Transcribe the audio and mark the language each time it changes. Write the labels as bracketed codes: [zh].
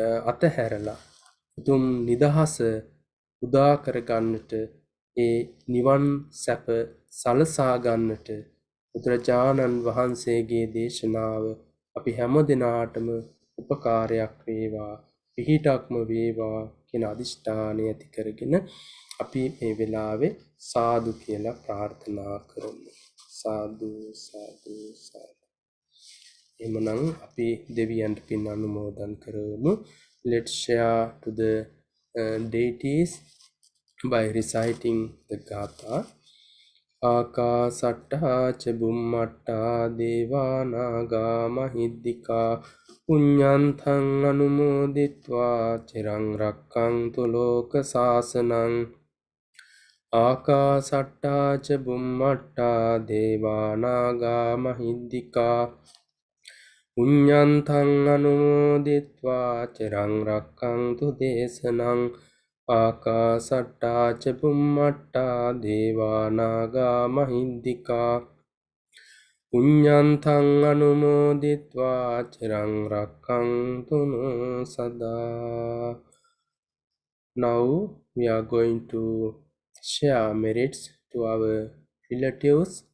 [si] අතහැරලා උතුම් නිදහස උදා කරගන්නට ඒ නිවන් සැප සලසා ගන්නට බුදුරජාණන් වහන්සේගේ දේශනාව අපි හැම දිනාටම උපකාරයක් වේවා පිහිටක්ම වේවා කියන අදිෂ්ඨානය ඇති කරගෙන අපි මේ වෙලාවේ සාදු කියලා ප්‍රාර්ථනා කරමු. සාදු සාදු සාදු. එමනම් අපි දෙවියන්ට පින් අනුමෝදන් කරමු. [en] Let's share to the deities by reciting the gatha. [pi] ආකාසට්ඨා ච බුම්මට්ඨා දේවා නාග මහිද්దికා පුඤ්ඤන්තං අනුමෝදිත්වා චිරං රක්ඛන්තු ලෝක සාසනං. ආකාසට්ඨා ච බුම්මට්ඨා දේවා නාග මහිද්దికා පුඤ්ඤන්තං අනුමෝදිත්වා චිරං රක්ඛන්තු දේශනං. ආකාසට්ඨා ච බුම්මට්ඨා දේවා නාග මහිද්దికා පුඤ්ඤන්තං අනුමෝදිත්වා චිරං රක්ඛන්තු සදා. [en] Now we are going to share merits to our relatives.